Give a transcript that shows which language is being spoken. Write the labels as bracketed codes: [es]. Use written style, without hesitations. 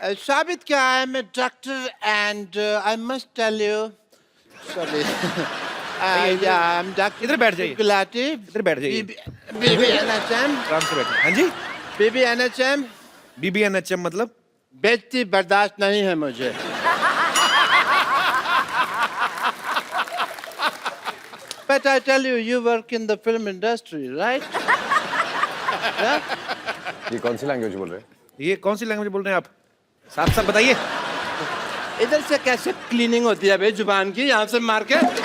[hi] साबित क्या है, मैं [en] Doctor and I must tell you sorry या I am doctor. [hi] इधर बैठ जाइए. गुलाटी. इधर बैठ जाइए. बीबी एनएचएम. आराम से बैठे. हाँ जी. बीबी एनएचएम. BBNHM मतलब? बेइज्जती बर्दाश्त नहीं है मुझे. [en] But I tell you, you work in the film industry, right? Yeah? [hi] ये कौन सी लैंग्वेज बोल रहे हैं? ये कौन सी लैंग्वेज बोल रहे हैं आप? साफ साफ बताइए. इधर से कैसे क्लीनिंग होती है भाई जुबान की, यहाँ से मार के?